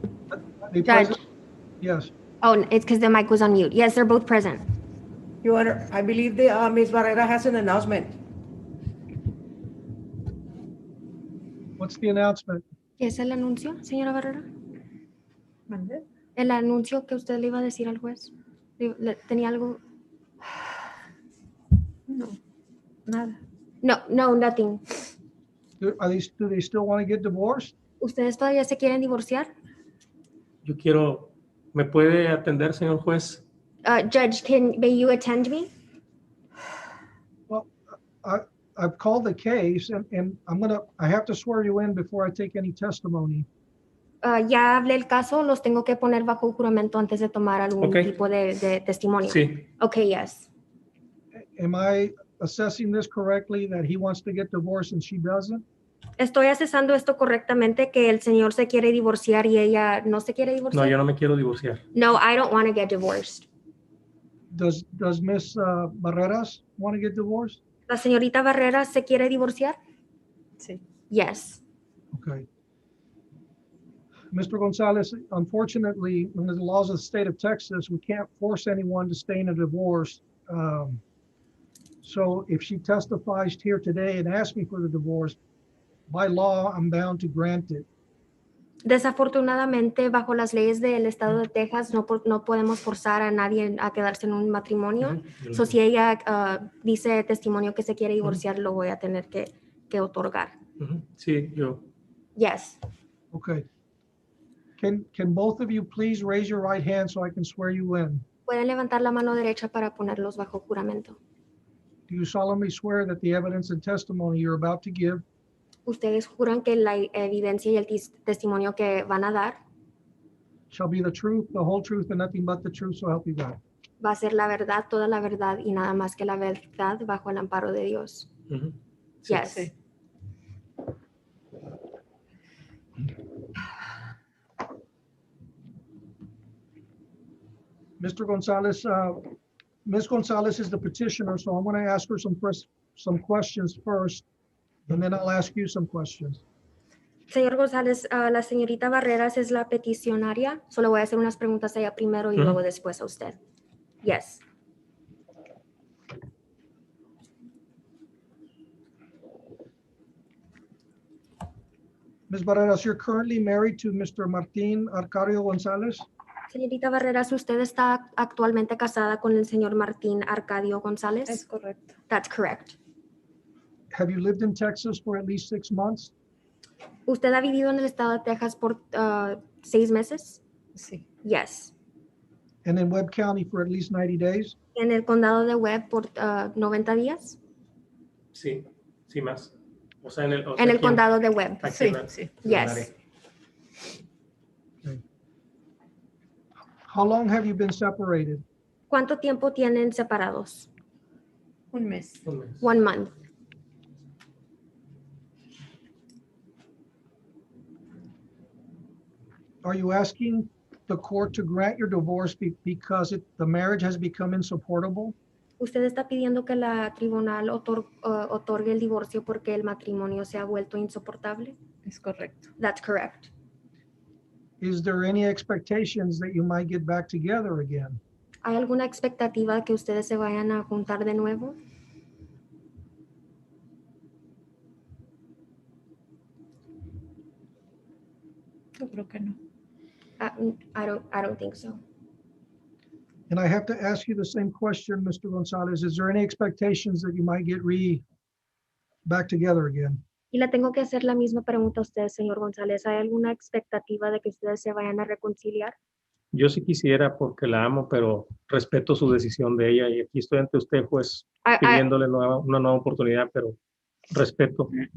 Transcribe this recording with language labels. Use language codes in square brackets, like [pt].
[en] Are they Judge. present? Yes. Oh, it's because the mic was on mute. Yes, they're both present. Your Honor, I believe the Ms. Barrera has an announcement. What's the announcement? [es] ¿Qué es el anuncio, señora Barrera? El anuncio que usted le iba a decir al juez. ¿Tenía algo? No, nada. [en] No, nothing. Do they still want to get divorced? [es] ¿Ustedes todavía se quieren divorciar? Yo quiero, ¿me puede atender, señor juez? [en] Judge, may you attend me? Well, I've called the case and I have to swear you in before I take any testimony. [es] Ya hablé el caso, los tengo que poner bajo juramento antes de tomar algún tipo de testimonio. Sí. [en] Okay, yes. Am I assessing this correctly, that he wants to get divorced and she doesn't? [es] Estoy accesando esto correctamente, que el señor se quiere divorciar y ella no se quiere divorciar. No, yo no me quiero divorciar. [en] No, I don't want to get divorced. Does Ms. Barreras want to get divorced? [es] ¿La señorita Barrera se quiere divorciar? Sí. [en] Yes. Okay. Mr. Gonzalez, unfortunately, under the laws of the state of Texas, we can't force anyone to stay in a divorce. So if she testifies here today and asks me for the divorce, by law, I'm bound to grant it. [es] Desafortunadamente, bajo las leyes del estado de Texas, no podemos forzar a nadie a quedarse en un matrimonio. So, si ella dice testimonio que se quiere divorciar, lo voy a tener que otorgar. Sí, yo. [en] Yes. Okay. Can both of you please raise your right hand so I can swear you in? [es] Pueden levantar la mano derecha para ponerlos bajo juramento. [en] Do you solemnly swear that the evidence and testimony you're about to give [es] Ustedes juran que la evidencia y el testimonio que van a dar [en] shall be the truth, the whole truth, and nothing but the truth, so help you God? [es] va a ser la verdad, toda la verdad y nada más que la verdad bajo el amparo de Dios. [en] Yes. [es] Sí. [en] Mr. Gonzalez, Ms. Gonzalez is the petitioner, so I'm going to ask her some questions first, and then I'll ask you some questions. [es] Señor González, la señorita Barreras es la peticionaria. Solo voy a hacer unas preguntas a ella primero y luego después a usted. [en] Yes. Ms. Barreras, you're currently married to Mr. Martin Arcadio Gonzalez. [es] Señorita Barreras, ¿usted está actualmente casada con el señor Martín Arcadio González? Es correcto. [en] That's correct. Have you lived in Texas for at least 6 months? [es] ¿Usted ha vivido en el estado de Texas por 6 meses? Sí. [en] Yes. And in Webb County for at least 90 days? [es] En el condado de Webb por 90 días. Sí, sí más. O sea, en el, o sea, En el aquí en- condado de Webb. aquí Sí, en la- sí. en el [en] Yes. [es] área. [en] How long have you been separated? [es] ¿Cuánto tiempo tienen separados? Un mes. Un mes. [en] 1 month. Are you asking the court to grant your divorce because the marriage has become insupportable? [es] ¿Usted está pidiendo que la tribunal otorgue el divorcio porque el matrimonio se ha vuelto insoportable? Es correcto. [en] That's correct. Is there any expectations that you might get back together again? [es] ¿Hay alguna expectativa de que ustedes se vayan a juntar de nuevo? Yo creo que no. [en] I don't think so. And I have to ask you the same question, Mr. Gonzalez. Is there any expectations that you might get back together again? [es] Y le tengo que hacer la misma pregunta a usted, señor González. ¿Hay alguna expectativa de que ustedes se vayan a reconciliar? Yo sí quisiera porque la amo, pero respeto su decisión de ella y aquí estoy ante usted, pues, [en] I, [es] pidiéndole una nueva oportunidad, pero respeto.